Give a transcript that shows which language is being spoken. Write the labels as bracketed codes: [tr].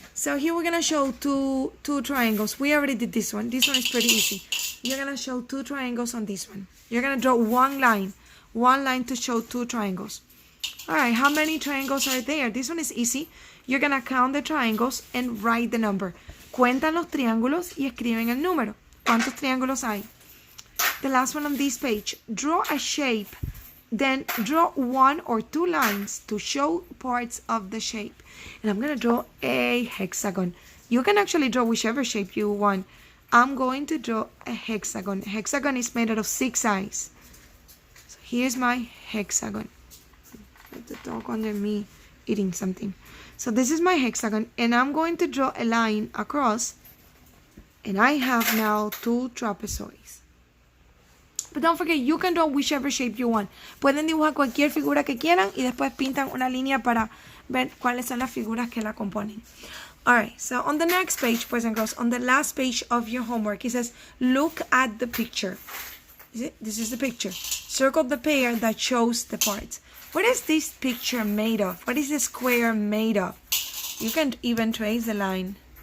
[en] So here we're going to show two triangles. We already did this one. This one is pretty easy. You're going to show 2 triangles on this one. You're going to draw one line to show two triangles. All right, how many triangles are there? This one is easy. You're going to count the triangles and write the number. [es] Cuentan los triángulos y escriben el número. ¿Cuántos triángulos hay? [en] The last one on this page. Draw a shape. Then draw one or two lines to show parts of the shape. And I'm going to draw a hexagon. You can actually draw whichever shape you want. I'm going to draw a hexagon. A hexagon is made out of 6 sides. So here's my hexagon. The dog under me eating something. So this is my hexagon, and I'm going to draw a line across, and I have now 2 trapezoids. But don't forget, you can draw whichever shape you want. [es] Pueden dibujar cualquier figura que quieran y después pintan una línea para ver cuáles son las figuras que la componen. [en] Alright, so on the next page, boys and girls, on the last page of your homework, it says, look at the picture. This is the picture. Circle the pair that shows the parts. What is this picture made of? What is the square made of? You can even trace the line.